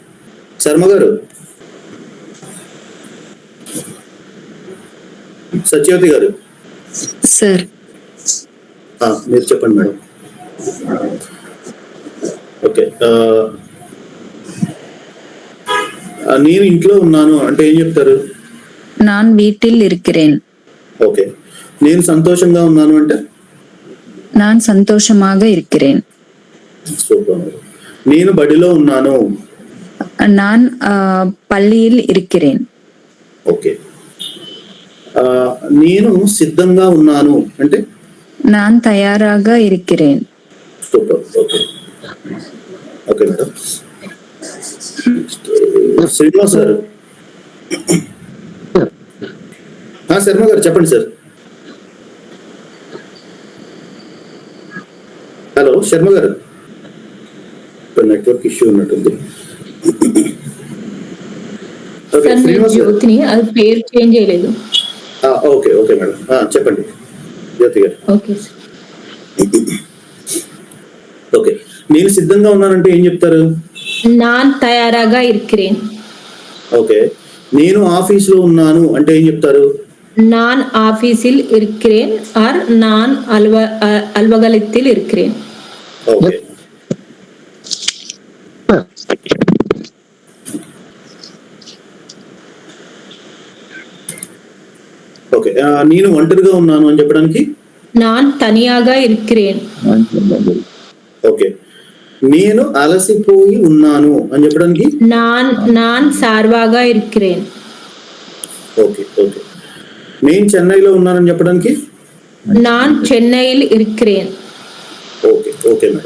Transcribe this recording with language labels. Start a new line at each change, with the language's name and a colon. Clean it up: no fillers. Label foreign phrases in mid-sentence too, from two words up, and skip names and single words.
Telugu: శర్మ గారు, సత్యవతి గారు, సార్ మీరు చెప్పండి మేడం. ఓకే. ఓకే. నేను ఇంట్లో ఉన్నాను అంటే ఏం చెప్తారు?
Tamil: நான் வீட்டில் இருக்கிறேன்.
Telugu: ఓకే. నేను సంతోషంగా ఉన్నాను అంటే?
Tamil: நான் சந்தோஷமாக இருக்கிறேன்.
Telugu: సూపర్. నేను బడిలో ఉన్నాను.
Tamil: நான் பள்ளியில் இருக்கிறேன்.
Telugu: ఓకే. నేను సిద్ధంగా ఉన్నాను అంటే?
Tamil: நான் தயாராக இருக்கிறேன்.
English: Super. Okay. Okay madam.
Telugu: శ్రీనివాస్ గారు. శర్మ గారు చెప్పండి సార్. హలో శర్మ గారు,
English: network issue
Telugu: ఉన్నట్టుంది. ఓకే శ్రీనివాస్ గారు. జ్యోతిని, అది పేరు చేంజ్ చేయలేదు.
English: okay okay madam,
Telugu: చెప్పండి జ్యోతి గారు. ఓకే ఓకే. నేను సిద్ధంగా ఉన్నానంటే ఏం చెప్తారు?
Tamil: நான் தயாராக இருக்கிறேன்.
Telugu: ఓకే. నేను ఆఫీస్ లో ఉన్నాను అంటే ఏం చెప్తారు?
Tamil: நான் ஆபீஸில் இருக்கிறேன் ஆர் நான் அலுவலகத்தில் இருக்கிறேன்.
English: Okay. Okay.
Telugu: నేను ఒంటరిగా ఉన్నాను అని చెప్పడానికి?
Tamil: நான் தனியாக இருக்கிறேன்.
Telugu: ఓకే. నేను అలసిపోయి ఉన్నాను అని చెప్పడానికి?
Tamil: நான் సార్వాக இருக்கிறேன்.
English: okay okay.
Telugu: నేను చెన్నైలో ఉన్నానని చెప్పడానికి?
Tamil: நான் చెన్నైயில் இருக்கிறேன்.
English: Okay okay madam.